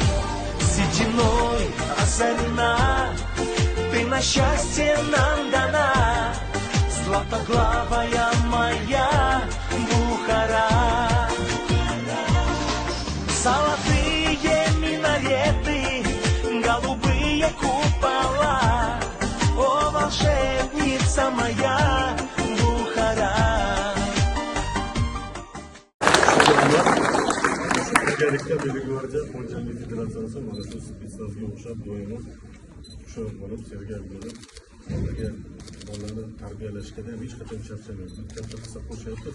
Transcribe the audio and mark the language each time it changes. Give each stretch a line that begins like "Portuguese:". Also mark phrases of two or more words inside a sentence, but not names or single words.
Russian: Сединой озарена, ты на счастье нам дана, златоглавая моя Бухара. Золотые минареты, голубые купола, о, волшебница моя Бухара.
Uzbek: Birgalikda Milliy gvardiya Xo'jalik federatsiyasi mana shu spetsnazga o'xshab doimo hushyor bo'lib, sergak bo'lib ularga bolalarni tarbiyalashga ham hech qachon charchamaydi. Katta hissa qo'shyapti.